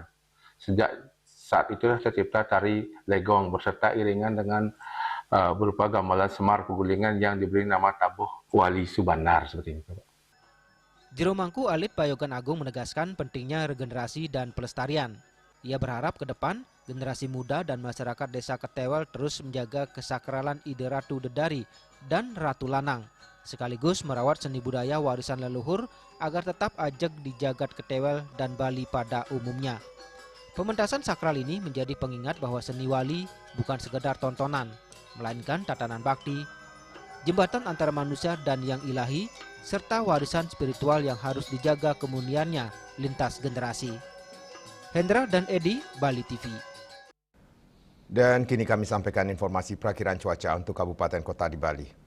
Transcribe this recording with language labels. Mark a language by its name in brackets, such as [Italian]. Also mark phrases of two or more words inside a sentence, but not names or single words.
[Indonesian] Sejak saat itulah tercipta tari legong berserta iringan dengan berupa gamelan Semar Pegulingan yang diberi nama Tabuh Wali Subandar seperti itu. Jero Mangku Alit Payogan Agung menegaskan pentingnya regenerasi dan pelestarian. Ia berharap ke depan generasi muda dan masyarakat Desa Ketewel terus menjaga kesakralan ide Ratu Dedari dan Ratu Lanang, sekaligus merawat seni budaya warisan leluhur agar tetap ajeg di jagat Ketewel dan Bali pada umumnya. Pementasan sakral ini menjadi pengingat bahwa seni wali bukan sekedar tontonan, melainkan tatanan bakti, jembatan antara manusia dan yang ilahi, serta warisan spiritual yang harus dijaga kemuniannya lintas generasi. Hendra dan Edi, Bali TV. Dan kini kami sampaikan informasi perakiran cuaca untuk kabupaten kota di Bali.